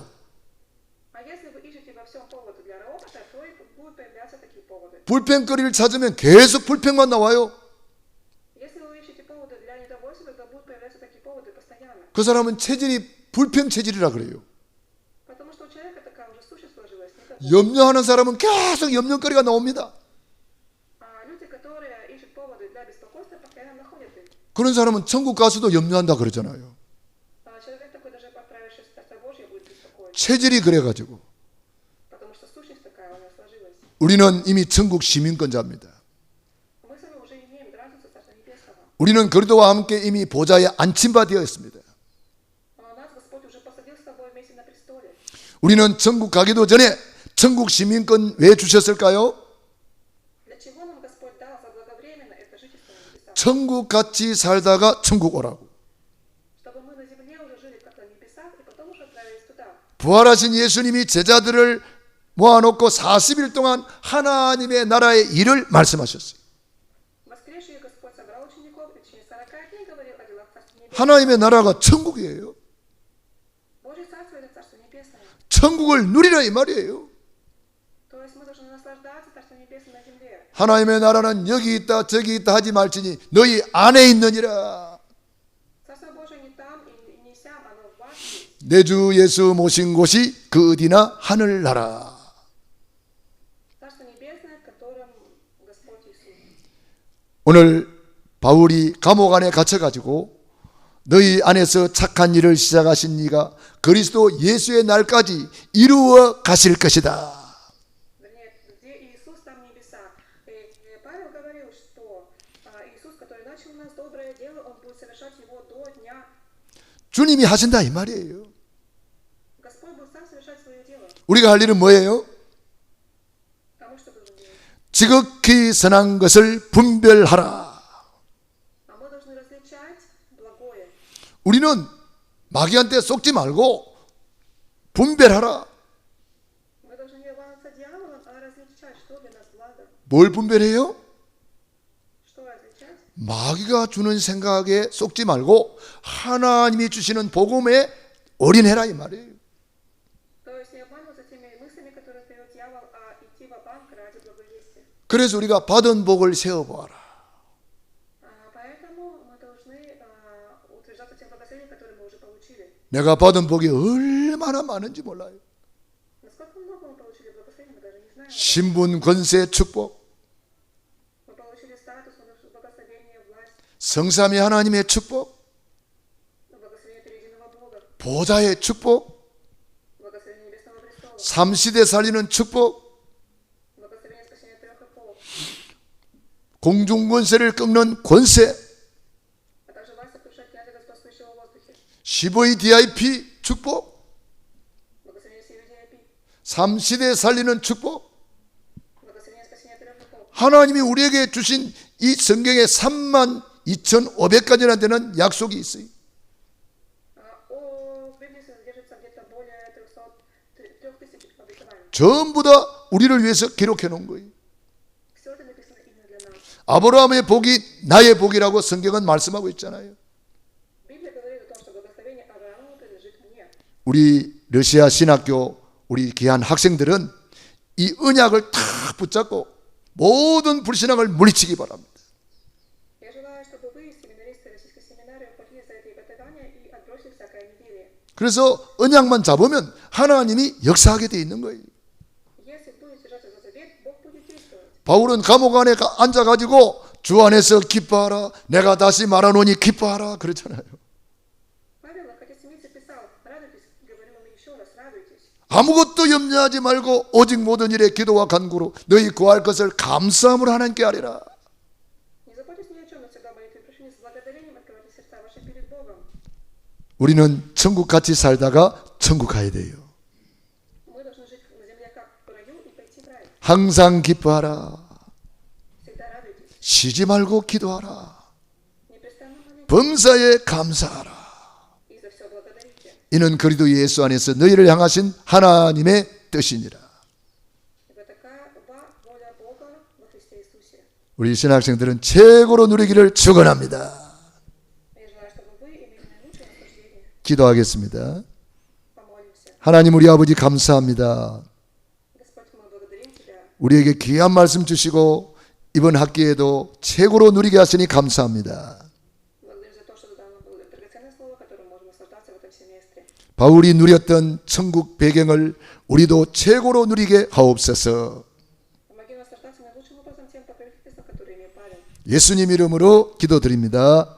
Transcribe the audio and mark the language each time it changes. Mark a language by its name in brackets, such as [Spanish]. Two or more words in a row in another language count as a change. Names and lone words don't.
[Russian] А если вы ищете во всем поводы для ропота, то и будут появляться такие поводы. [Korean] 불평거리를 찾으면 계속 불평만 나와요. [Russian] Если вы ищете поводы для недовольства, тогда будут появляться такие поводы постоянно. [Korean] 그 사람은 체질이 불평 체질이라 그래요. [Russian] Потому что у человека такая уже сущность сложилась. [Korean] 염려하는 사람은 계속 염려거리가 나옵니다. [Russian] Люди, которые ищут поводы для беспокойства, постоянно находят их. [Korean] 그런 사람은 천국 가서도 염려한다 그러잖아요. [Russian] Человек такой, даже отправившись в Царство Божье, будет беспокоиться. [Korean] 체질이 그래가지고 [Russian] Потому что сущность такая у него сложилась. [Korean] 우리는 이미 천국 시민권자입니다. [Russian] Мы с вами уже имеем гражданство Царства Небесного. [Korean] 우리는 그리스도와 함께 이미 보좌에 앉힌 바 되어 있습니다. [Russian] Нас Господь уже посадил с тобой вместе на престоле. [Korean] 우리는 천국 가기도 전에 천국 시민권 왜 주셨을까요? [Russian] Для чего нам Господь дал заблаговременно это жительство на небесах? [Korean] 천국 같이 살다가 천국 오라고. [Russian] Чтобы мы на земле уже жили как на небесах и потом уже отправились туда. [Korean] 부활하신 예수님이 제자들을 모아놓고 40일 동안 하나님의 나라의 일을 말씀하셨어요. [Russian] Воскресший Господь собрал учеников и в течение 40 дней говорил о делах Царства Небесного. [Korean] 하나님의 나라가 천국이에요. [Russian] Божье Царство – это Царство Небесное. [Korean] 천국을 누리라 이 말이에요. [Russian] То есть мы должны наслаждаться Царством Небесным на земле. [Korean] 하나님의 나라는 여기 있다 저기 있다 하지 말지니 너희 안에 있느니라. [Russian] Царство Божие не там и не сям, оно в вас есть. [Korean] 내 주 예수 모신 곳이 그 어디나 하늘나라. [Russian] Царство Небесное, в котором [Korean] 오늘 바울이 감옥 안에 갇혀가지고 너희 안에서 착한 일을 시작하신 이가 그리스도 예수의 날까지 이루어 가실 것이다. [Russian] Вернее, где Иисус, там небеса. И Павел говорил, что Иисус, который начал у нас доброе дело, Он будет совершать его до дня. [Korean] 주님이 하신다 이 말이에요. [Russian] Господь будет сам совершать свое дело. [Korean] 우리가 할 일은 뭐예요? [Russian] А мы что должны делать? [Korean] 지극히 선한 것을 분별하라. [Russian] А мы должны различать благое. [Korean] 우리는 마귀한테 속지 말고 분별하라. [Russian] Мы должны не волноваться дьяволом, а различать, что для нас благо. [Korean] 뭘 분별해요? [Russian] Что различать? [Korean] 마귀가 주는 생각에 속지 말고 하나님이 주시는 복음에 올인해라 이 말이에요. [Russian] То есть не обманываться теми мыслями, которые дает дьявол, а идти во-банк ради благовестия. [Korean] 그래서 우리가 받은 복을 세워보아라. [Russian] Поэтому мы должны утверждаться тем благословением, которое мы уже получили. [Korean] 내가 받은 복이 얼마나 많은지 몰라요. [Russian] Насколько много мы получили благословений, мы даже не знаем. [Korean] 신분, 권세, 축복, [Russian] Мы получили статус, благословение, власть, [Korean] 성삼위 하나님의 축복, [Russian] благословение триединого Бога, [Korean] 보좌의 축복, [Russian] благословение Небесного престола, [Korean] 삼시대 살리는 축복, [Russian] благословение спасения трех эпох, [Korean] 공중 권세를 꺾는 권세, [Russian] а также власть сокрушать князя господствующего в воздухе, [Korean] 15위 DIP 축복, [Russian] благословение всей VIP, [Korean] 삼시대 살리는 축복. [Russian] благословение спасения трех эпох. [Korean] 하나님이 우리에게 주신 이 성경에 32,500가지나 되는 약속이 있어요. [Russian] В Библии содержится где-то более 3000 обетований. [Korean] 전부 다 우리를 위해서 기록해 놓은 거예요. [Russian] Все это написано именно для нас. [Korean] 아브라함의 복이 나의 복이라고 성경은 말씀하고 있잖아요. [Russian] Библия говорит о том, что благословение Аврааму принадлежит мне. [Korean] 우리 러시아 신학교 우리 귀한 학생들은 이 언약을 다 붙잡고 모든 불신앙을 물리치기 바랍니다. [Russian] Я желаю, чтобы вы, семинаристы российской семинарии, ухватились за это обетование и отбросили всякое неверие. [Korean] 그래서 언약만 잡으면 하나님이 역사하게 돼 있는 거예요. [Russian] Если будете держаться за завет, Бог будет действовать. [Korean] 바울은 감옥 안에 앉아가지고 주 안에서 기뻐하라. 내가 다시 말하노니 기뻐하라. 그렇잖아요. [Russian] Павел, находясь в темнице, писал: радуйтесь, говорю вам еще раз, радуйтесь. [Korean] 아무것도 염려하지 말고 오직 모든 일에 기도와 간구로 너희 구할 것을 감사함으로 하나님께 아뢰라. [Russian] Не заботьтесь ни о чем, но всегда молитвой и прошением с благодарением открывайте сердца ваши перед Богом. [Korean] 우리는 천국 같이 살다가 천국 가야 돼요. [Russian] Мы должны жить на земле как в раю и пойти в рай. [Korean] 항상 기뻐하라. [Russian] Всегда радуйтесь. [Korean] 쉬지 말고 기도하라. [Russian] Непрестанно молитесь. [Korean] 범사에 감사하라. [Russian] И за все благодарите. [Korean] 이는 그리스도 예수 안에서 너희를 향하신 하나님의 뜻이니라. [Russian] Ибо такая воля Бога во Христе Иисусе. [Korean] 우리 신학생들은 최고로 누리기를 축원합니다. [Russian] Я желаю, чтобы вы имели наилучшее наслаждение. [Korean] 기도하겠습니다. [Russian] Помолимся. [Korean] 하나님 우리 아버지 감사합니다. [Russian] Господь, мы благодарим Тебя. [Korean] 우리에게 귀한 말씀 주시고 이번 학기에도 최고로 누리게 하시니 감사합니다. [Russian] Благодарим за то, что Ты дал нам драгоценное слово, которым можем наслаждаться в этом семестре. [Korean] 바울이 누렸던 천국 배경을 우리도 최고로 누리게 하옵소서. [Russian] Помоги нам наслаждаться наилучшим образом тем покровительством, которое имеет Павел. [Korean] 예수님 이름으로 기도드립니다. 아멘.